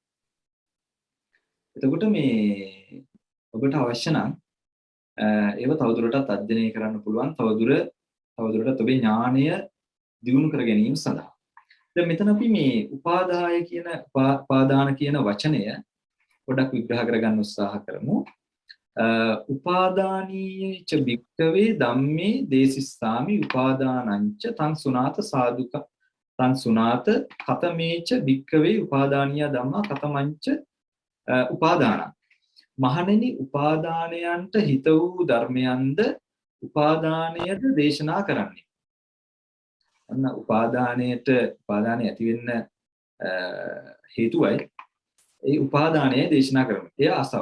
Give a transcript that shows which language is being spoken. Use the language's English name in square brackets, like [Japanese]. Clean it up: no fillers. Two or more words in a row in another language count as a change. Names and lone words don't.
[Sinhala] එතකොට මේ ඔබට අවශ්‍ය නම් ඒව තවදුරටත් අධ්‍යයනය කරන්න පුළුවන් තවදුරටත් ඔබේ ඥාණය දියුණු කර ගැනීම සඳහා. දැන් මෙතන අපි මේ උපාදාන කියන වචනය පොඩ්ඩක් විග්‍රහ කරගන්න උත්සාහ කරමු. [Pali] උපාදානීයච භික්ඛවේ ධම්මේ දේසිස්සාමි උපාදානංච තං සුනාත සාදුක තං සුනාත කතමේච භික්ඛවේ උපාදානීය ධම්මා කතමංච උපාදානං. [Sinhala] මහණෙනි උපාදානයන්ට හිත වූ ධර්මයන්ද උපාදානයද දේශනා කරන්නේ. අන්න උපාදානය ඇති වෙන්න හේතුවයි ඒ උපාදානය දේශනා කරන්නේ. එය අසව.